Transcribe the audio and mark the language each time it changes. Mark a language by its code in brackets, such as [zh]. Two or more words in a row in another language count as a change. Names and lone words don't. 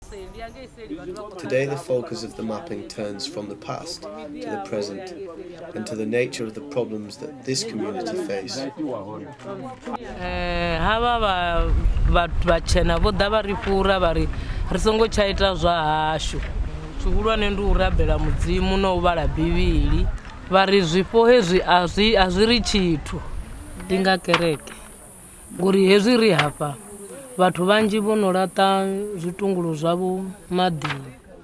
[en] Today the focus of the mapping turns from the past to the present and to the nature of the problems that this community face. [ve] Hava vachena vo da va ri pfura va ri songo tsha ita zwa hashu zwihulwane ndi u rabela mudzimu no u vhala bivhili va ri zwifho hezwi a zwi ri tshithu ndi nga kereke ngori hezwi ri hafha vhathu vanzhi vho no laṱa zwitungulo zwavho maḓini.